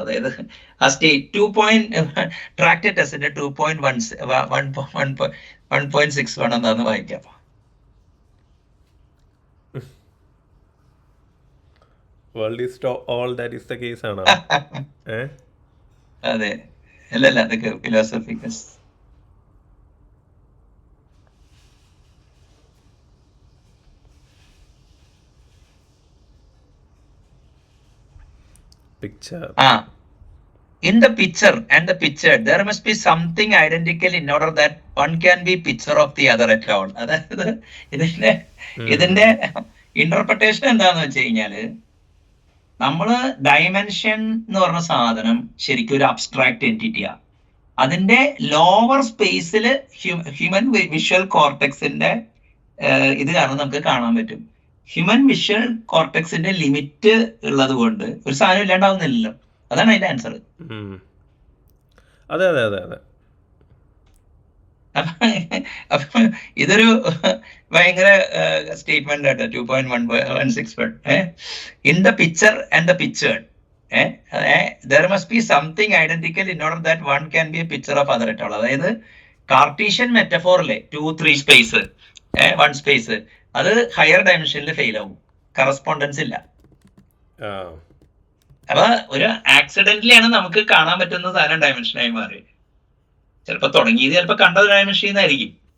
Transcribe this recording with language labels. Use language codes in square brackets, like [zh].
[ml] അതായത് ആ state 2 tract ടെസ്റ്റിന്റെ 2.161 എന്താന്ന് വായിക്കാം. [en] World is all that is the case [ml] ആണോ? അതെ, അല്ലല്ല, അതൊക്കെ philosophical. [en] Picture. In the picture and the pictured, there must be something identical in order that one can be picture of the other at all. [ml] അതായത് ഇതിന്റെ interpretation എന്താന്ന് വെച്ച് കഴിഞ്ഞാല്, നമ്മള് ഡയമെൻഷൻ എന്ന് പറഞ്ഞ സാധനം ശരിക്കും ഒരു അബ്സ്ട്രാക്ട് എൻറ്റിറ്റിയാ. അതിന്റെ ലോവർ സ്പേസിൽ ഹ്യൂമൻ വിഷ്വൽ കോർട്ടെക്സിന്റെ ഇത് കാരണം നമുക്ക് കാണാൻ പറ്റും. ഹ്യൂമൻ വിഷ്വൽ കോർട്ടെക്സിന്റെ ലിമിറ്റ് ഉള്ളത് കൊണ്ട് ഒരു സാധനം ഇല്ലാണ്ടാവുന്നില്ലല്ലോ. അതാണ് അതിന്റെ ആൻസർ. അതെ അതെ അതെ അതെ. അപ്പൊ ഇതൊരു ഭയങ്കര സ്റ്റേറ്റ്മെന്റ് ആട്ടോ. [en] 2.161 in the picture and the pictured there must be something identical in order that one can be a picture of other at all. [ml] അതായത് കാർട്ടീഷ്യൻ മെറ്റഫോറിലെ 2, 3 സ്പേസ് 1 സ്പേസ് അത് ഹയർ ഡയമെൻഷനിൽ ഫെയിൽ ആവും, കറസ്പോണ്ടൻസ് ഇല്ല. അപ്പൊ ഒരു ആക്സിഡന്റലി ആണ് നമുക്ക് കാണാൻ പറ്റുന്ന സാധനം ഡയമെൻഷനായി മാറി. ചിലപ്പോ തുടങ്ങിയത് ചിലപ്പോ കണ്ടത് ഡയമെൻഷൻ ആയിരിക്കും.